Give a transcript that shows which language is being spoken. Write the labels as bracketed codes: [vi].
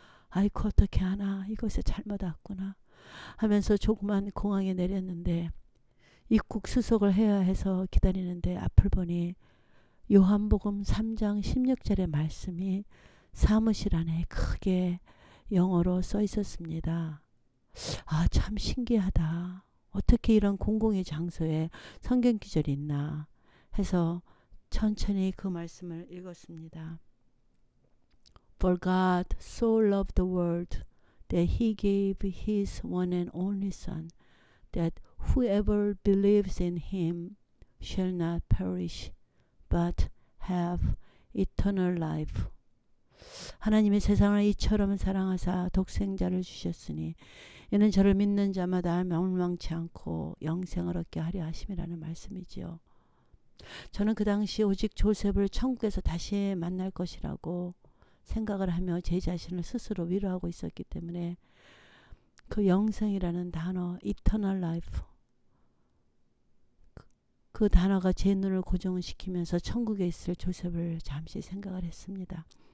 [ko] 아이고 어떻게 하나, 이곳에 잘못 왔구나 하면서 조그만 공항에 내렸는데 입국 수속을 해야 해서 기다리는데 앞을 보니 요한복음 3장 16절의 말씀이 사무실 안에 크게 영어로 써 있었습니다. 아, 참 신기하다. 어떻게 이런 공공의 장소에 성경 기절이 있나 해서 천천히 그 말씀을 읽었습니다. [en] For God so loved the world that he gave his one and only Son, that whoever believes in him shall not perish, but have eternal life. [ko] 하나님이 세상을 이처럼 사랑하사 독생자를 주셨으니 이는 저를 믿는 자마다 멸망치 않고 영생을 얻게 하려 하심이라는 말씀이지요. 저는 그 당시 오직 조셉을 천국에서 다시 만날 것이라고 생각을 하며 제 자신을 스스로 위로하고 있었기 때문에 그 영생이라는 단어, [en] eternal life, [ko] 그 단어가 제 눈을 고정시키면서 천국에 있을 조셉을 잠시 생각을 했습니다.